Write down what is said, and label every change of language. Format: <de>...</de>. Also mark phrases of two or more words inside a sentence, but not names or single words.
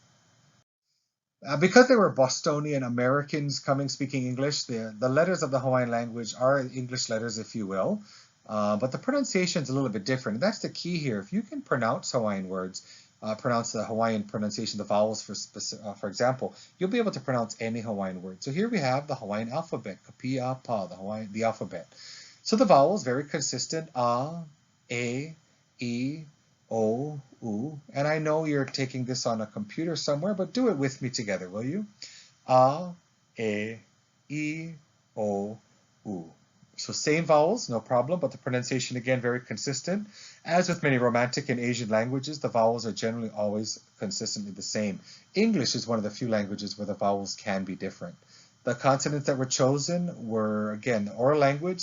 <en>Because they were Bostonian Americans speaking English, the letters of the Hawaiian language are English letters, if you will, but the pronunciation is a little bit different. And that's the key here. If you can pronounce Hawaiian words, pronounce the Hawaiian pronunciation, the vowels, for example, you'll be able to pronounce any Hawaiian word. So here we have the Hawaiian alphabet, kapia, pa, the alphabet. So the vowels, very consistent, a, e, o, u, and I know you're taking this on a computer somewhere, but do it with me together, will you? A, e, o, u. So same vowels, no problem, but the pronunciation again very consistent. As with many Romantic and Asian languages, the vowels are generally always consistently the same. English is one of the few languages where the vowels can be different. The consonants that were chosen were, again, the oral language.</en>